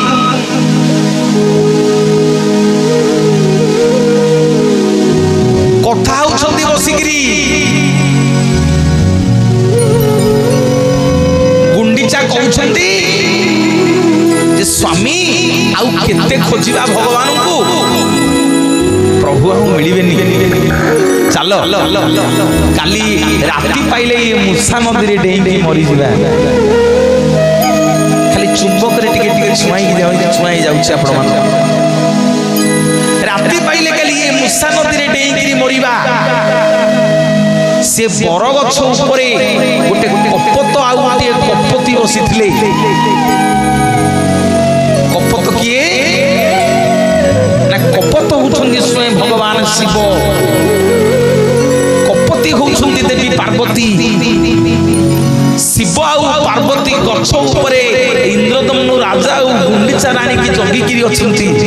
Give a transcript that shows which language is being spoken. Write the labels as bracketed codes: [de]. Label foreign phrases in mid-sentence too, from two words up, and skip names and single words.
[or] କଥା ହୋଚନ୍ତି ବସିକି ଗୁଣ୍ଡିଚା କହଉଛନ୍ତି ଜେ ସ୍ୱାମୀ ଆଉ କେତେ ଖୋଜିବା ଭଗବାନ କୋ ପ୍ରଭୁ ଆ ମିଳିବେନି ଚଲୋ କାଲି ରାତି ପାଇଲେ ଏ ମୂସା ନଦୀ ରେ ଡେଇ ମରୀ ଜିବା ଖାଲି ଚୁମ୍ବକ ରେ ଟିକେ ଟିକେ ଛୁଆଇ ଜାଉଛ ଆପଣ ମାନ ରାତି ପାଇଲେ କାଲି ଏ ମୂସା ନଦୀ ରେ ଡେଇ ମରିବା ସେ ବର ଗଛ ଉପର ଗୋଟେ କପତ ଆ ଗୋଟେ କପତି ବସିଥିଲେ କପତ କିଏ ନା କପତ ହୋଉଛନ୍ତି ସ୍ୱୟଂ ଭଗବାନ ଶିବ କପତି ହୋଉଛନ୍ତି ଦେବୀ ପାର୍ବତୀ ଶିବ ଆ ପାର୍ବତୀ ଗଛ ଉପର ଇନ୍ଦ୍ରଦମ୍ନ ରାଜା ଔର ଗୁଣ୍ଡିଚା ରାଣୀ କି ଜଗିକି ଅଛନ୍ତି।